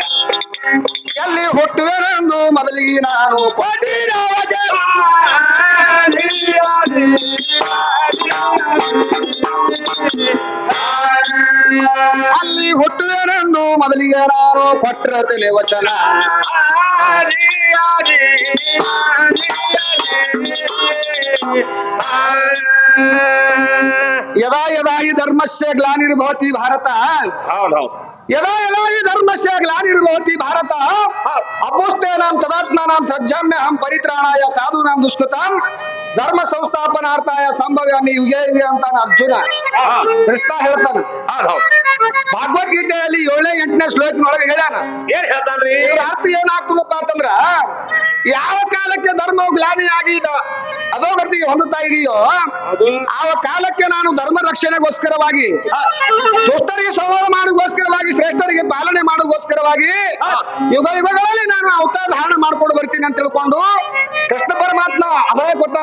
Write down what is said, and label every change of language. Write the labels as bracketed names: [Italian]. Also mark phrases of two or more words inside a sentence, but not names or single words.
[Kannada] ಎಲ್ಲಿ ಹುಟ್ಟುವೆನೆಂದು ಮೊದಲಿಗೆ ನಾನು ಅಲ್ಲಿ ಹುಟ್ಟುವೆನೆಂದು ಮೊದಲಿಗೆ ನಾನು ಕೊಟ್ರ ತಲೆ ವಚನ. [Sanskrit] ಯದಾ ಯದಾ ಹಿ ಧರ್ಮಸ್ಯ ಗ್ಲಾನಿರ್ಭವತಿ ಭಾರತ, ಯದಾ ಯದಾ ಹಿ ಧರ್ಮಸ್ಯ ಗ್ಲಾನಿರ್ಭವತಿ ಭಾರತ ಅಪೋಸ್ತೇನಾಂ ತದಾತ್ಮಾನಾಂ ಸಜ್ಜಾಮ್ಯಹಂ ಪರಿತ್ರಾಣಾಯ ಸಾಧೂನಾಂ ದುಷ್ಕೃತಾಂ ಧರ್ಮ ಸಂಸ್ಥಾಪನಾರ್ಥಾಯ ಸಂಭವ್ಯಾಮಿ ಯುಗೆ ಯುಗೆ ಅಂತಾನ ಅರ್ಜುನ. [Kannada] ಕೃಷ್ಣ ಹೇಳ್ತಾನ. ಭಗವದ್ಗೀತೆಯಲ್ಲಿ 7ನೇ 8ನೇ ಶ್ಲೋಕನೊಳಗೆ ಹೇಳ್ಯಾನ. ಏನ್ ಹೇಳ್ತಾನ್ರಿ? ಇದ್ರ ಅರ್ಥ ಏನಾಗ್ತದಪ್ಪ ಅಂತಂದ್ರ, ಯಾವ ಕಾಲಕ್ಕೆ ಧರ್ಮವು ಗ್ಲಾನಿ ಆಗಿದೆ ಅಧೋಗತಿಗೆ ಹೊಂದುತ್ತಾ ಇದೆಯೋ ಆ ಕಾಲಕ್ಕೆ ನಾನು ಧರ್ಮ ರಕ್ಷಣೆಗೋಸ್ಕರವಾಗಿ, ದುಷ್ಟರಿಗೆ ಸಂಹಾರ ಮಾಡೋಗೋಸ್ಕರವಾಗಿ, ಶ್ರೇಷ್ಠರಿಗೆ ಪಾಲನೆ ಮಾಡೋಗೋಸ್ಕರವಾಗಿ ಯುಗ ಯುಗಗಳಲ್ಲಿ ನಾನು ಅವತಾರ ಧಾರಣ ಮಾಡ್ಕೊಂಡು ಬರ್ತೀನಿ ಅಂತ ತಿಳ್ಕೊಂಡು ಕೃಷ್ಣ ಪರಮಾತ್ಮ ಅಭಯ ಕೊಟ್ಟಾನ.